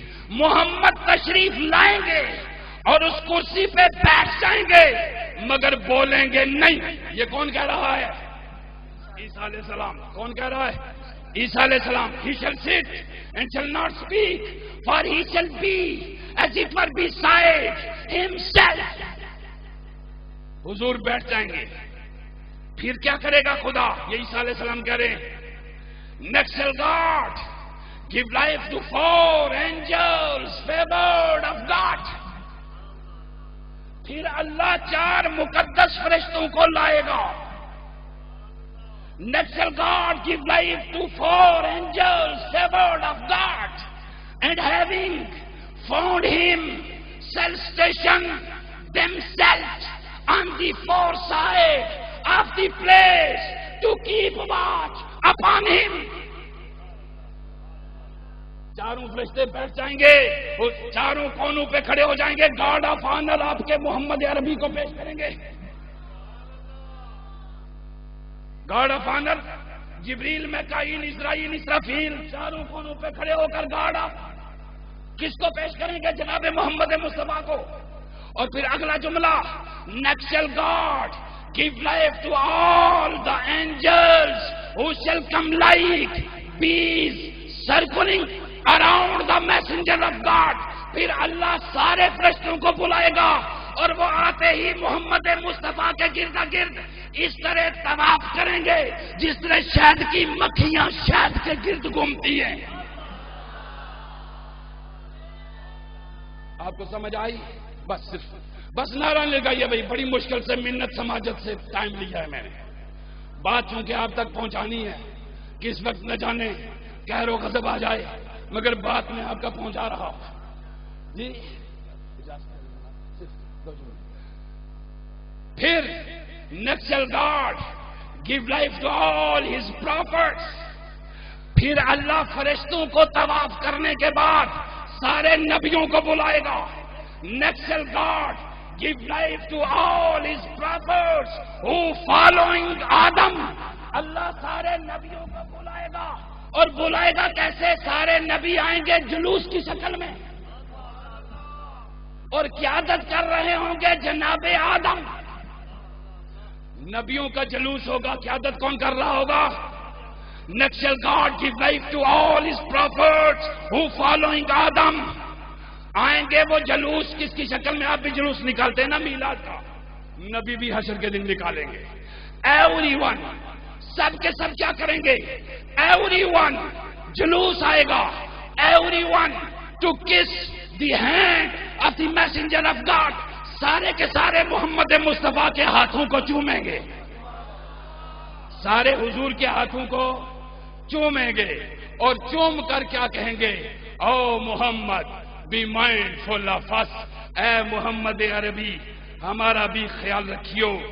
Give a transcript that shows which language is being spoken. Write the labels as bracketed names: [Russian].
[Urdu] محمد تشریف لائیں گے اور اس کرسی پہ بیٹھ جائیں گے، مگر بولیں گے نہیں. یہ کون کہہ رہا ہے؟ عیسیٰ علیہ السلام. کون کہہ رہا ہے؟ عیسیٰ علیہ السلام. [English] He shall sit and shall not speak, for he shall be as it were beside himself. [Urdu] حضور بیٹھ جائیں گے. پھر کیا کرے گا خدا؟ یہ عیسیٰ علیہ السلام کہہ رہے ہیں. [English] Next shall God give life to 4 angels favored of God. [Urdu] پھر اللہ 4 مقدس فرشتوں کو لائے گا. [English] Next shall God give life to 4 angels favored of God, and having found him shall station themselves on the 4 sides of the place to keep watch upon him. [Urdu] 4 فرشتے بیٹھ جائیں گے, وہ 4 کونوں پہ کھڑے ہو جائیں گے. گارڈ آف آنر آپ کے محمد عربی کو پیش کریں گے. گارڈ آف آنر جبریل, میکائیل, اسرائیل, اسرافیل 4 کونوں پہ کھڑے ہو کر گارڈ آف کس کو پیش کریں گے؟ جناب محمد مصطفیٰ کو. اور پھر اگلا جملہ, [English] Next shall God give life to all the angels who shall come like bees circling around the messenger of God. [Urdu] پھر اللہ سارے فرشتوں کو بلائے گا اور وہ آتے ہی محمد مصطفیٰ کے گرد گرد اس طرح طواف کریں گے جس طرح شہد کی مکھیاں شہد کے گرد گھومتی ہیں. آپ کو سمجھ آئی؟ بس نعرہ لگائیے بھائی. بڑی مشکل سے منت سماجت سے ٹائم لیا ہے میں نے. بات چونکہ آپ تک پہنچانی ہے, کس وقت نہ جانے قہر و غضب آ جائے, مگر بات میں آپ کا پہنچا رہا ہوں جی. پھر [English] next shall God give life to all his prophets. [Urdu] پھر اللہ فرشتوں کو طواف کرنے کے بعد سارے نبیوں کو بلائے گا. [English] Next shall God give life to all his prophets who following Adam. [Urdu] اللہ سارے نبیوں کو بلائے گا, اور بلائے گا کیسے؟ سارے نبی آئیں گے جلوس کی شکل میں اور قیادت کر رہے ہوں گے جناب آدم. نبیوں کا جلوس ہوگا, قیادت کون کر رہا ہوگا؟ [English] Next shall God give life to all his prophets who following Adam. [Urdu] آئیں گے وہ جلوس کس کی شکل میں؟ آپ بھی جلوس نکالتے ہیں نا میلاد کا, نبی بھی حشر کے دن نکالیں گے. [English] Everyone, [Urdu] سب کے سب کیا کریں گے؟ Everyone, جلوس آئے گا. [English] Everyone to kiss the hand of the messenger of God. [Urdu] سارے کے سارے محمد مصطفیٰ کے ہاتھوں کو چومیں گے. سارے حضور کے ہاتھوں کو چومیں گے اور چوم کر کیا کہیں گے؟ او محمد [English] be mindful of us. [Urdu] اے محمد عربی ہمارا بھی خیال رکھیو.